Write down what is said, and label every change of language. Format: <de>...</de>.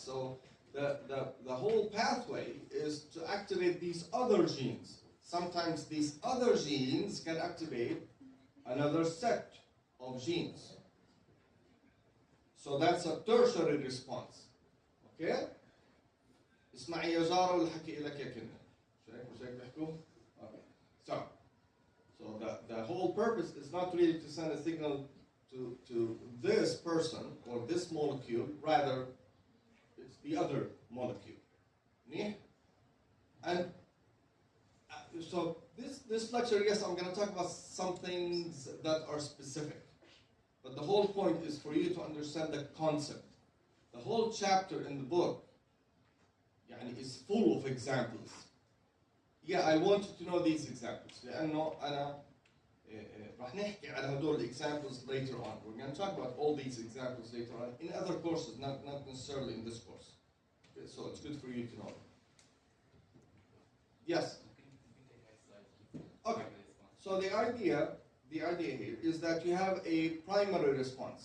<en>So the whole pathway is to activate these other genes. Sometimes these other genes can activate another set of genes. So that's a tertiary response. Okay?</en> <ar>اسمعي يا جارة والحكي لك يا كنا. مش هيك بيحكوا؟</ar> <en>Okay. So the whole purpose is not really to send a signal to this person or this molecule, rather it's the other molecule. And So this lecture, yes, I'm going to talk about some things that are specific. But the whole point is for you to understand the concept. The whole chapter in the book is full of examples. Yeah, I want you to know these examples.</en> <ar>لأنه أنا راح نحكي على هدول</ar> <en>examples later on. We're going to talk about all these examples later on in other courses, not necessarily in this course. Okay, so it's good for you to know. Yes? Okay. So the idea here is that you have a primary response.</en>